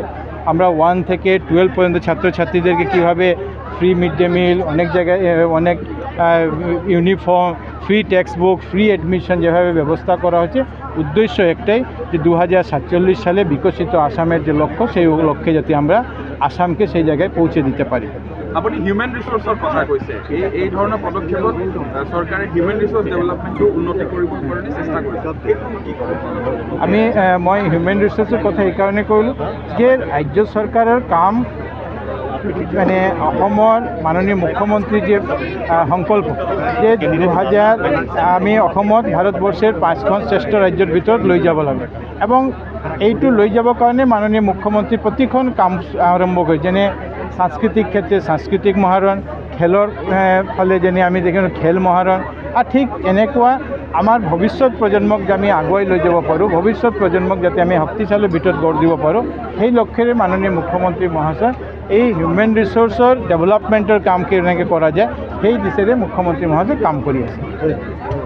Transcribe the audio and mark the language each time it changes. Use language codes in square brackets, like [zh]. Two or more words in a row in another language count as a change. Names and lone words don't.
[bn] আমরা 1 থেকে 12 পর্যন্ত ছাত্রছাত্রীদেরকে কীভাবে [en] free mid day meal, [bn] অনেক জায়গায় অনেক ইউনিফর্ম, [en] free text book, free admission [bn] যেভাবে ব্যবস্থা করা হচ্ছে, উদ্দেশ্য একটাই যে 2047 সালে বিকশিত আসামের যে লক্ষ্য, সেই লক্ষ্যে যাতে আমরা আসামকে সেই জায়গায় পৌঁছে দিতে পারি। [as] আপুনি [en] human resource [as] কথা কৈছে, এই ধৰণৰ পদক্ষেপত চৰকাৰে [en] human resource development [as] উন্নতি কৰিবৰ কাৰণে চেষ্টা কৰিছে। [bn] মই [en] human resource [bn] কথা এই কারণে কইলো যে রাজ্য সরকারের কাম মানে [as] অসমৰ মাননীয় মুখ্যমন্ত্ৰীৰ যে সংকল্প যে 2000 আমি অসমত ভাৰতবৰ্ষৰ 5খন শ্ৰেষ্ঠ ৰাজ্যৰ ভিতৰত লৈ যাব লাগে এবং এইটো লৈ যাবৰ কাৰণে মাননীয় মুখ্যমন্ত্ৰী প্ৰতিখন কাম আৰম্ভ কৰে যেনে সাংস্কৃতিক ক্ষেত্রে সাংস্কৃতিক মহারণ খেলৰ ফালে যেনে আমি দেখিছোঁ খেল মহাৰণ আৰু ঠিক এনেকুৱা আমাৰ ভৱিষ্যত প্ৰজন্মক যে আমি আগুৱাই লৈ যাব পাৰোঁ ভৱিষ্যত প্ৰজন্মক যাতে আমি শক্তিশালী ভিতৰত গঢ় দিব পাৰোঁ সেই লক্ষ্যৰে মাননীয় মুখ্যমন্ত্ৰী মহাশয় এই [en] human resource development [as] কাম কেনেকৈ কৰা যায় সেই দিশেৰে মুখ্যমন্ত্ৰী মহাশয় কাম কৰি আছে।